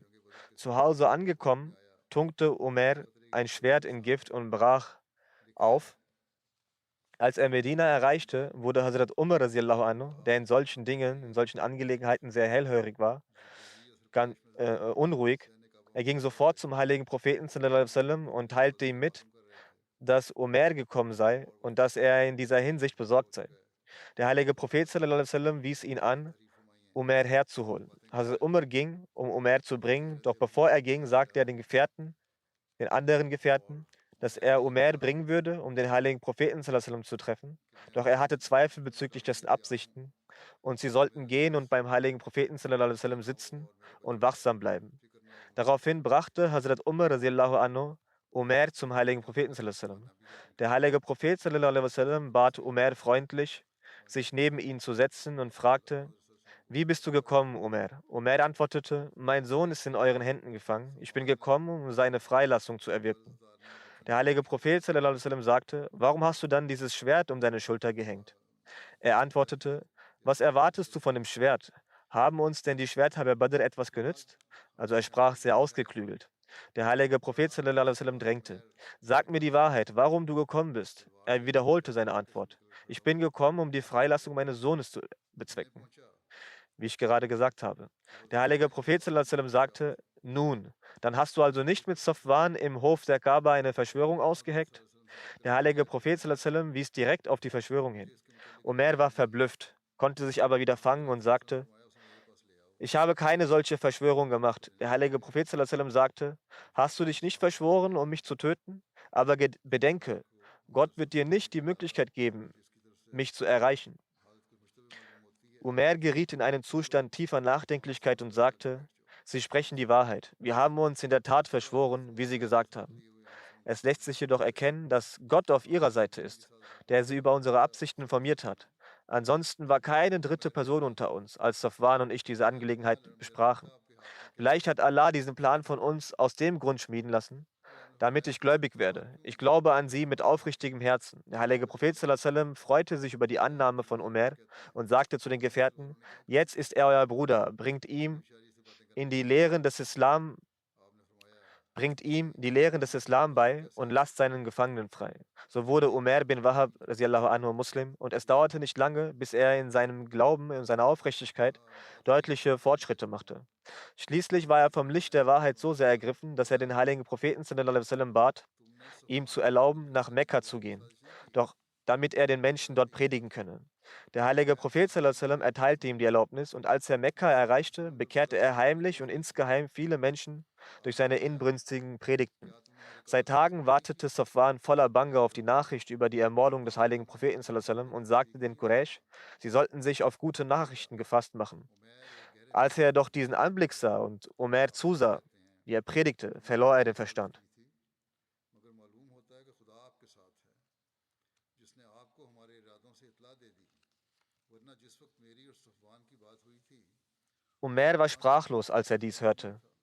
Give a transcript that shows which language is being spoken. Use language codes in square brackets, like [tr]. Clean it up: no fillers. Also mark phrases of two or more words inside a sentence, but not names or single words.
[de] Zu Hause angekommen, tunkte Umair ein Schwert in Gift und brach auf. Als er Medina erreichte, wurde Hazrat Umar [ar] رضي الله عنه, [de] der in solchen Dingen, in solchen Angelegenheiten sehr hellhörig war, unruhig. Er ging sofort zum heiligen Propheten [ar] صلى الله عليه وسلم [de] und teilte ihm mit, dass Umair gekommen sei und dass er in dieser Hinsicht besorgt sei. Der heilige Prophet [ar] صلى الله عليه وسلم [de] wies ihn an, Umair herzuholen. Hazrat Umar ging, um Umair zu bringen, doch bevor er ging, sagte er den anderen Gefährten, dass er Umair bringen würde, um den heiligen Propheten [ar] صلى الله عليه وسلم [de] zu treffen. Doch er hatte Zweifel bezüglich dessen Absichten und sie sollten gehen und beim heiligen Propheten [ar] صلى الله عليه وسلم [de] sitzen und wachsam bleiben. Daraufhin brachte Hazrat Umar [ar] رضي الله عنه [de] Umair zum heiligen Propheten [ar] صلى الله عليه وسلم. [de] Der heilige Prophet [ar] صلى الله عليه وسلم [de] bat Umair freundlich, sich neben ihn zu setzen und fragte: Wie bist du gekommen, Umair? Umair antwortete: Mein Sohn ist in euren Händen gefangen. Ich bin gekommen, um seine Freilassung zu erwirken. Der heilige Prophet [ar] صلى الله عليه وسلم [de] sagte: Warum hast du dann dieses Schwert um deine Schulter gehängt? Er antwortete: Was erwartest du von dem Schwert? Haben uns denn die Schwerter bei Badr etwas genützt? Also er sprach sehr ausgeklügelt. Der heilige Prophet [ar] صلى الله عليه وسلم [de] drängte: Sag mir die Wahrheit, warum du gekommen bist. Er wiederholte seine Antwort: Ich bin gekommen, um die Freilassung meines Sohnes zu bezwecken, wie ich gerade gesagt habe. Der heilige Prophet [ar] صلى الله عليه وسلم [de] sagte: Nun, dann hast du also nicht mit Safwan im Hof der Kaaba eine Verschwörung ausgeheckt? Der heilige Prophet [ar] صلى الله عليه وسلم [de] wies direkt auf die Verschwörung hin. Umair war verblüfft, konnte sich aber wieder fangen und sagte: Ich habe keine solche Verschwörung gemacht. Der heilige Prophet [ar] صلى الله عليه وسلم [de] sagte: Hast du dich nicht verschworen, um mich zu töten? Aber bedenke, Gott wird dir nicht die Möglichkeit geben, mich zu erreichen. Umair geriet in einen Zustand tiefer Nachdenklichkeit und sagte: Sie sprechen die Wahrheit. Wir haben uns in der Tat verschworen, wie Sie gesagt haben. Es lässt sich jedoch erkennen, dass Gott auf ihrer Seite ist, der sie über unsere Absichten informiert hat. Ansonsten war keine dritte Person unter uns, als Safwan und ich diese Angelegenheit besprachen. Vielleicht hat Allah diesen Plan von uns aus dem Grund schmieden lassen, damit ich gläubig werde. Ich glaube an sie mit aufrichtigem Herzen. Der heilige Prophet [ar] صلى الله عليه وسلم [de] freute sich über die Annahme von Umair und sagte zu den Gefährten: Jetzt ist er euer Bruder, in die Lehren des Islam bringt ihm die Lehren des Islam bei und lasst seinen Gefangenen frei. So wurde Umair bin Wahab [ar] رضي الله عنه [de] Muslim und es dauerte nicht lange, bis er in seinem Glauben, in seiner Aufrichtigkeit deutliche Fortschritte machte. Schließlich war er vom Licht der Wahrheit so sehr ergriffen, dass er den heiligen Propheten [ar] صلى الله عليه وسلم [de] bat, ihm zu erlauben, nach Mekka zu gehen, doch damit er den Menschen dort predigen könne. Der heilige Prophet [ar] صلى الله عليه وسلم [de] erteilte ihm die Erlaubnis und als er Mekka erreichte, bekehrte er heimlich und insgeheim viele Menschen durch seine inbrünstigen Predigten. Seit Tagen wartete Safwan voller Bange auf die Nachricht über die Ermordung des heiligen Propheten [ar] صلى الله عليه وسلم [de] und sagte den Quraysh, sie sollten sich auf gute Nachrichten gefasst machen. Als er doch diesen Anblick sah und Umair zusah, wie er predigte, verlor er den Verstand. Umair war sprachlos, als er dies hörte.